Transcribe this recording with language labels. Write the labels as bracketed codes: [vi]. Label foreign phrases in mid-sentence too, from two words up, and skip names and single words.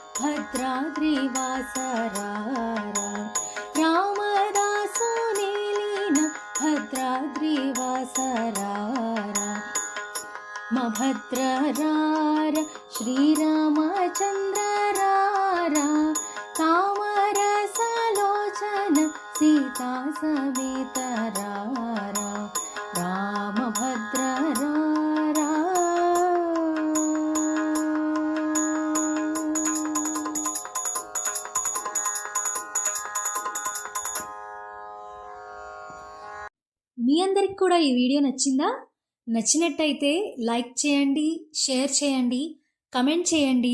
[te] భద్రాద్రివాసరార రామదాసు నేలిన భద్రాద్రివాసరార మభద్రరార శ్రీరామచంద్ర రార తామరసలోచన సీతా సమేత రార రామభద్ర రార మీ అందరికి కూడా ఈ వీడియో నచ్చిందా? నచ్చినట్టయితే లైక్ చేయండి, షేర్ చేయండి, కమెంట్ చేయండి.